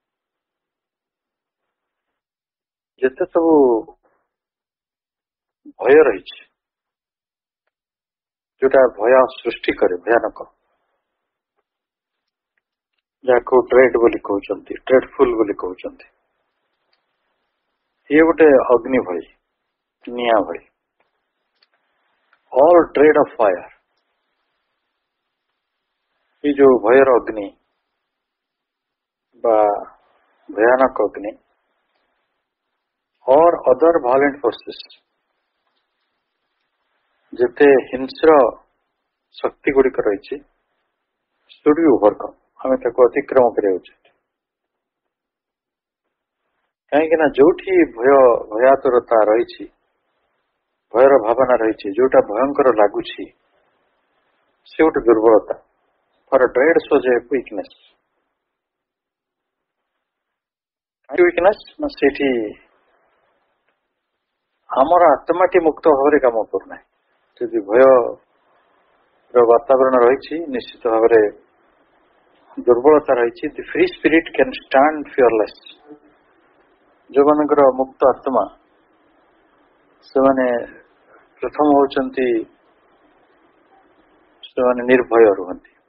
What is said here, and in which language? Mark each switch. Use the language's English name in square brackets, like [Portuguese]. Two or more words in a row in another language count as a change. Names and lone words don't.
[Odia] ଯେତେ ସବୁ ଭୟ ରହିଛି, ଯୋଉଟା ଭୟ ସୃଷ୍ଟି କରେ, ଭୟାନକ, ଯାହାକୁ ଡ୍ରେଡ୍ ବୋଲି କହୁଛନ୍ତି, ଡ୍ରେଡଫୁଲ ବୋଲି କହୁଛନ୍ତି, ଇଏ ଗୋଟେ ଅଗ୍ନି ଭଳି, ନିଆଁ ଭଳି। [English] All dread of fire, [Odia] ଏଇ ଯୋଉ ଭୟର ଅଗ୍ନି ବା ଭୟାନକ ଅଗ୍ନି, [English] or other violent forces, [Odia] ଯେତେ ହିଂସ୍ର ଶକ୍ତି ଗୁଡିକ ରହିଛି, [English] should be overcome, [Odia] ଆମେ ତାକୁ ଅତିକ୍ରମ କରିବା ଉଚିତ। କାହିଁକି ନା ଯୋଉଠି ଭୟାତୁରତା ରହିଛି, ଭୟର ଭାବନା ରହିଛି, ଯୋଉଟା ଭୟଙ୍କର ଲାଗୁଛି, ସେ ଗୋଟେ ଦୁର୍ବଳତା। [English] For a dread shows a weakness. [Odia] weakness ନା ସେଠି ଆମର ଆତ୍ମାଟି ମୁକ୍ତ ଭାବରେ କାମ କରୁନାହିଁ। ଯଦି ଭୟର ବାତାବରଣ ରହିଛି, ନିଶ୍ଚିତ ଭାବରେ ଦୁର୍ବଳତା ରହିଛି। [English] The free spirit can stand fearless. [Odia] ଯୋଉମାନଙ୍କର ମୁକ୍ତ ଆତ୍ମା, ସେମାନେ ପ୍ରଥମ ହଉଛନ୍ତି, ସେମାନେ ନିର୍ଭୟ ରୁହନ୍ତି।